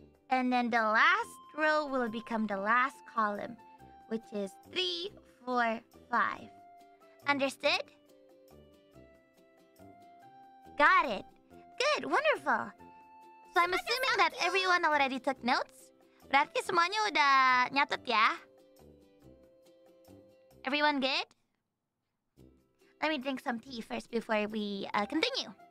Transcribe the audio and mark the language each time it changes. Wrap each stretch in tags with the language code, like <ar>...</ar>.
<en>And then the last row will become the last column, which is 3, 4, 5. Understood? Got it. Good. Wonderful. So I'm assuming that everyone already took notes.</en> <id>Berarti semuanya udah nyatet ya?</id> <en>Everyone good? Let me drink some tea first before we continue.</en>